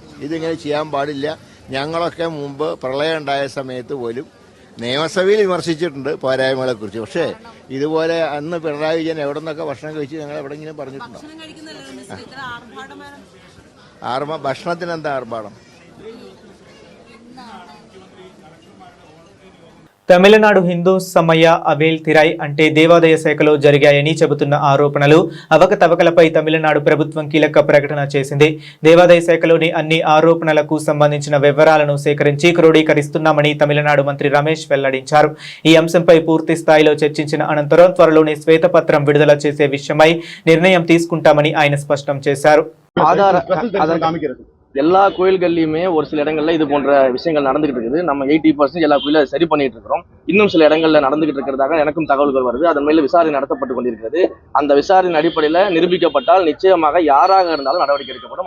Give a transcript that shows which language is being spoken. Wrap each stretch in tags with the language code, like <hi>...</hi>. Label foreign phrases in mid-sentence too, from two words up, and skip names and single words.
<ml>ഇതിങ്ങനെ ചെയ്യാൻ പാടില്ല. ഞങ്ങളൊക്കെ മുമ്പ് പ്രളയം ഉണ്ടായ സമയത്ത് പോലും നിയമസഭയിൽ വിമർശിച്ചിട്ടുണ്ട് പോരായ്മകളെക്കുറിച്ച്. പക്ഷേ ഇതുപോലെ അന്ന് പിണറായി വിജയൻ എവിടെ നിന്നൊക്കെ ഭക്ഷണം കഴിച്ച് ഞങ്ങൾ എവിടെയെങ്കിലും പറഞ്ഞിട്ടുണ്ടോ? ഭക്ഷണത്തിന് എന്താ ആർഭാടം?</ml> <te>తమిళనాడు హిందూ సమయ అవేల్ తిరాయ్ అంటే దేవాదాయ శాఖలో జరిగాయని చెబుతున్న ఆరోపణలు అవకతవకలపై తమిళనాడు ప్రభుత్వం కీలక ప్రకటన చేసింది. దేవాదాయ శాఖలోని అన్ని ఆరోపణలకు సంబంధించిన వివరాలను సేకరించి క్రోడీకరిస్తున్నామని తమిళనాడు మంత్రి రమేష్ వెల్లడించారు. ఈ అంశంపై పూర్తి స్థాయిలో చర్చించిన అనంతరం త్వరలోనే శ్వేతపత్రం విడుదల చేసే విషయమై నిర్ణయం తీసుకుంటామని ఆయన స్పష్టం చేశారు.</te> <ta>எல்லா கோயில்கள்லையுமே ஒரு சில இடங்கள்ல இது போன்ற விஷயங்கள் நடந்துகிட்டு இருக்குது. நம்ம 80% எல்லா கோயிலும் அதை சரி பண்ணிட்டு இருக்கிறோம். இன்னும் சில இடங்கள்ல நடந்துகிட்டு இருக்கிறதாக எனக்கும் தகவல்கள் வருது. அதன் மேல விசாரணை நடத்தப்பட்டு கொண்டிருக்கிறது. அந்த விசாரணை அடிப்படையில நிரூபிக்கப்பட்டால் நிச்சயமாக யாராக இருந்தாலும் நடவடிக்கை எடுக்கப்படும்.</ta>